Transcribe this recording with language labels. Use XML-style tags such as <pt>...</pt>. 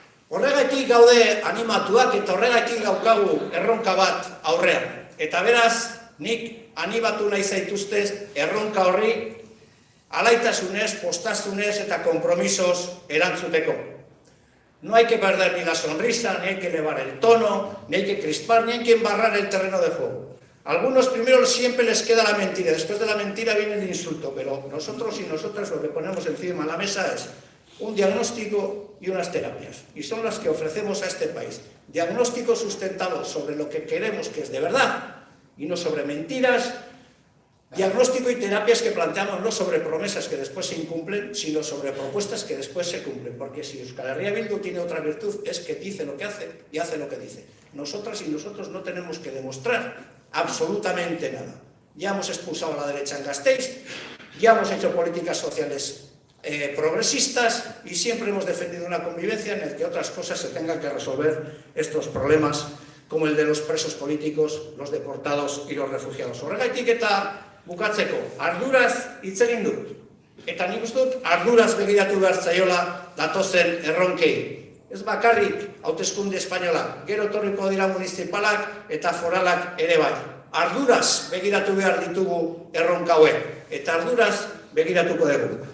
<eu>Horregatik gaude animatuak eta horregatik daukagu erronka bat aurrean. Eta beraz, nik animatu nahi zaituztez erronka horri alaitasunez, postazunez eta kompromisos erantzuteko.</eu> <es>No hay que perder ni la sonrisa, ni hay que elevar el tono, ni hay que crispar, ni hay que embarrar el terreno de juego. A algunos primero siempre les queda la mentira, después de la mentira viene el insulto, pero nosotros y nosotras lo que ponemos encima de la mesa es un diagnóstico y unas terapias, y son las que ofrecemos a este país. Diagnóstico sustentado sobre lo que queremos que es de verdad, y no sobre mentiras. Diagnóstico y terapias que planteamos no sobre promesas que después se incumplen, sino sobre propuestas que después se cumplen. Porque si Euskal Herria Bildu tiene otra virtud, es que dice lo que hace y hace lo que dice. Nosotras y nosotros no tenemos que demostrar absolutamente nada. Ya hemos expulsado a la derecha en Gasteiz, ya hemos hecho políticas sociales progresistas y siempre hemos defendido una convivencia en la que otras cosas se tengan que resolver estos problemas como el de los presos políticos, los deportados y los refugiados.</es> <eu>Horregatik eta bukatzeko, arduraz hitz egin dut. Eta nik uste dut arduraz begiratu behar zaiola datozen erronkei. Ez bakarrik hauteskunde espainola, gero etorriko dira municipalak eta foralak ere bai. Arduraz begiratu behar ditugu erronka hauek, eta arduraz begiratuko dugu.</eu>